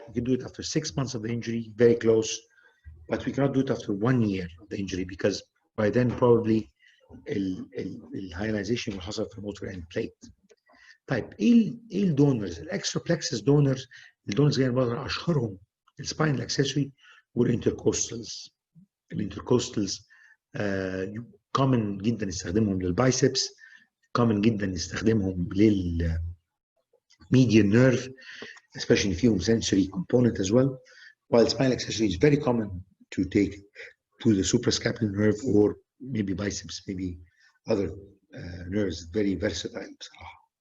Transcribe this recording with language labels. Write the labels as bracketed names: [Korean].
[English] We could do it after 6 months of the injury, very close, but we cannot do it after 1 year of the injury, because by then probably الهايلايزيشن [Arabic] اللي حصل في [English] الموتور end plate. [Arabic] طيب ايه الدونرز؟ الاكسترا بلكسس دونرز، الدونرز جايه بره اشهرهم السباينال اكسسوري والانتركوستالز. الانتركوستالز كومن جدا نستخدمهم للبايسبس، كومن جدا نستخدمهم لل [English] median nerve, especially in فيهم sensory component as well, while spinal accessory is very common to take to the suprascapular nerve or maybe biceps, maybe other nerves, very versatile بصراحة.